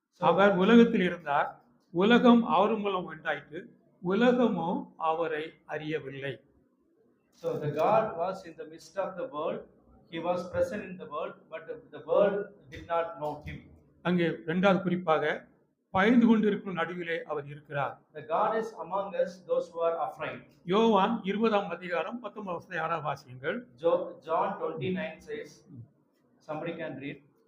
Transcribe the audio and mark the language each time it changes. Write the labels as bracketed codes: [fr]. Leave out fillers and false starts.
[ta] அவர் உலகத்தில் இருந்தார், உலகம் அவர் மூலம் உண்டாயிற்று, உலகமோ அவரை அறியவில்லை. [en] So the God was in the midst of the world. He was present in the world, but the world did not know him. [ta] அங்கே இரண்டாவது குறிப்பாக பயந்து கொண்டிருக்கும் நடுவிலே அவர் இருக்கிறார். [en] The God is among us, those who are afraid. [ta] யோவான் 20ஆம் அதிகாரம் 19ஆம் வசனத்தை யாராவது வாசியுங்கள். [en] John 29 says, somebody can read.